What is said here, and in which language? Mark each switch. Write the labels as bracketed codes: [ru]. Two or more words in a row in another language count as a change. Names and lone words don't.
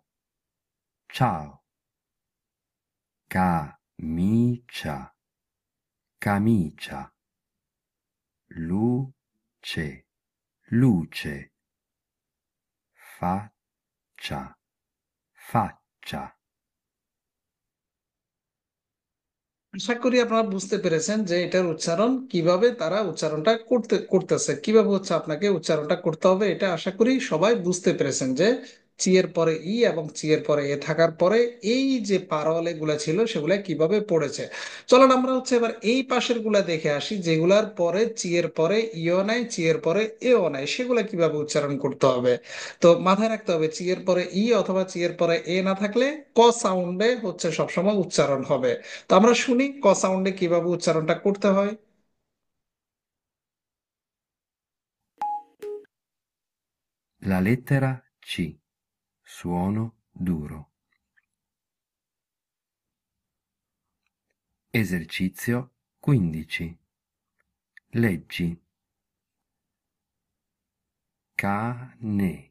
[it] Ciao. Camicia. Camicia. Luce. Luce. Faccia. Faccia. [bn] আশা করি আপনারা বুঝতে পেরেছেন যে এটার উচ্চারণ কিভাবে তারা উচ্চারণটা করতেছে, কিভাবে হচ্ছে আপনাকে উচ্চারণটা করতে হবে। এটা আশা করি সবাই বুঝতে পেরেছেন যে চি এর পরে ই এবং চি এর পরে এ থাকার পরে এই যে পারওয়ালে গুলা ছিল সেগুলা কিভাবে পড়েছে। চলুন আমরা হচ্ছে এবার এই পাশের গুলা দেখে আসি, যেগুলার পরে চি এর পরে ইও নাই, চি এর পরে এও নাই, সেগুলা কিভাবে উচ্চারণ করতে হবে। তো মাথায় রাখতে হবে, চি এর পরে ই অথবা চি এর পরে এ না থাকলে ক সাউন্ডে হচ্ছে সবসময় উচ্চারণ হবে। তো আমরা শুনি ক সাউন্ডে কিভাবে উচ্চারণটা করতে হয়। [it] La lettera C. Suono duro. Esercizio 15. Leggi. Cane.